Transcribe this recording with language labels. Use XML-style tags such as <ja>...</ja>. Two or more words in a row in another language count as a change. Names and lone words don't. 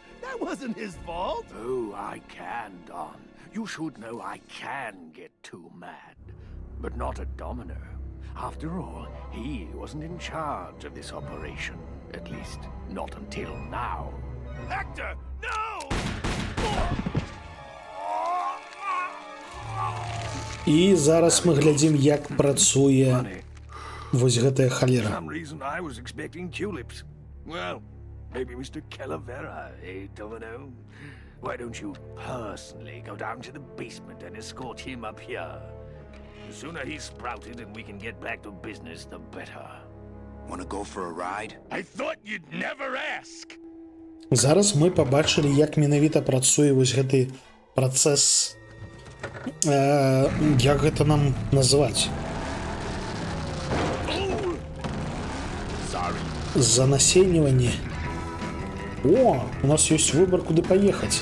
<en>That wasn't his fault. Oh, I can, Don. You should know I can get too mad. But not at Domino. After all, he wasn't in charge of this operation. At least, not until now. Hector, no!</en> <be>І зараз мы глядзім, як працуе вось гэтая халера.</be> <en>For some reason I was expecting tulips. Well, maybe Mr. Calavera, eh, Domino? Why don't you personally go down to the basement and escort him up here? The sooner he's sprouted and we can get back to business, the better. Wanna go for a ride? I thought you'd never ask.</en> <be>Зараз мы пабачылі, як менавіта працуе вось гэты працэс, як гэта нам называць? Занасенніванне. О, у нас ёсць выбар, куды паехаць.</be>